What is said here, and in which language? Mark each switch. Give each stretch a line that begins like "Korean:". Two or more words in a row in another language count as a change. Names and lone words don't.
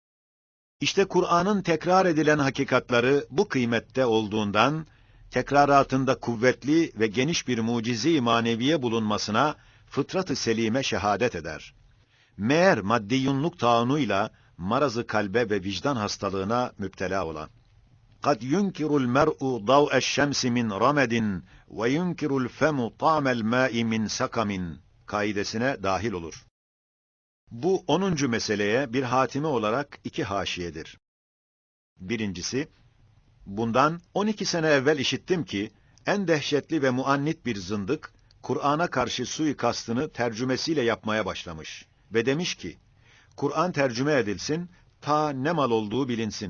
Turkish: İşte Kur'an'ın tekrar edilen hakikatları bu kıymette olduğundan, tekraratında kuvvetli ve geniş bir mucize-i maneviye bulunmasına, fıtrat-ı selime şehadet eder. Meğer maddiyunluk taunuyla marazı kalbe ve vicdan hastalığına müptela olan.
Arabic: قَدْ يُنْكِرُ الْمَرْءُ ضَوْءَ الشَّمْسِ مِنْ رَمَدٍ وَيُنْكِرُ الْفَمُ طَعْمَ الْمَاءِ مِنْ سَقَمٍ
Turkish: kaidesine dahil olur. Bu 10. meseleye bir hatimi olarak 2 haşiyedir. Birincisi, bundan 12 sene evvel işittim ki, en dehşetli ve muannit bir zındık, Kur'an'a karşı suikastını tercümesiyle yapmaya başlamış ve demiş ki, Kur'an tercüme edilsin, ta ne mal olduğu bilinsin.